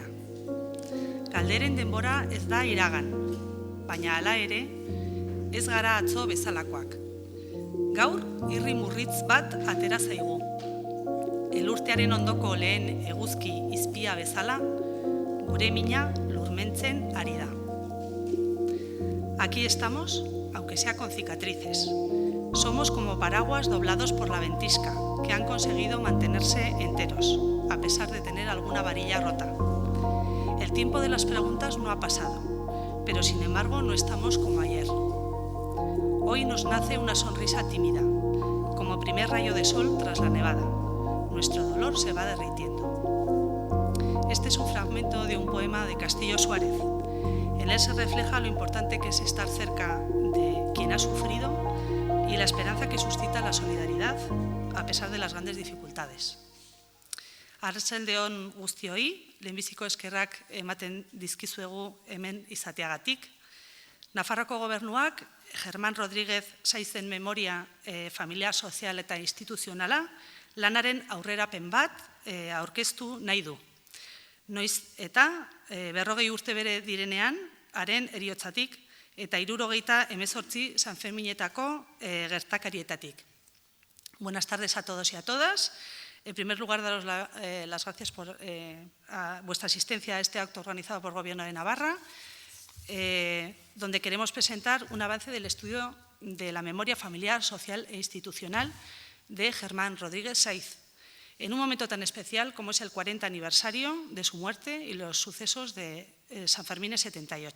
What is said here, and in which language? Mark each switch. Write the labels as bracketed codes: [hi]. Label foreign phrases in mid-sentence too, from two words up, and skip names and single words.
[eu] Galderen denbora ez da iragan, baina hala ere, ez gara atzo bezalakoak. Gaur, irri murritz bat atera zaigu. Elurtearen ondoko lehen eguzki izpia bezala, gure mina lurmentzen ari da. [es] Aquí estamos, aunque sea con cicatrices. Somos como paraguas doblados por la ventisca, que han conseguido mantenerse enteros, a pesar de tener alguna varilla rota. El tiempo de las preguntas no ha pasado, pero sin embargo no estamos como ayer. Hoy nos nace una sonrisa tímida, como primer rayo de sol tras la nevada. Nuestro dolor se va derritiendo. Este es un fragmento de un poema de Castillo Suárez. En él se refleja lo importante que es estar cerca de quien ha sufrido y la esperanza que suscita la solidaridad a pesar de las grandes dificultades. [eu] Arratsalde on guztioi, lehenbiziko eskerrak ematen dizkizuegu hemen izateagatik. Nafarroako gobernuak Germán Rodríguez Saizen memoria familiar, sozial eta instituzionala lanaren aurrerapen bat aurkeztu nahi du. Noiz eta 40 urte bere direnean, haren heriotzatik eta 78 Sanferminetako gertakarietatik. [es] Buenas tardes a todos y a todas. En primer lugar, daros las gracias por vuestra asistencia a este acto organizado por el Gobierno de Navarra, donde queremos presentar un avance del estudio de la memoria familiar, social e institucional de Germán Rodríguez Saiz, en un momento tan especial como es el 40 aniversario de su muerte y los sucesos de San Fermín 78.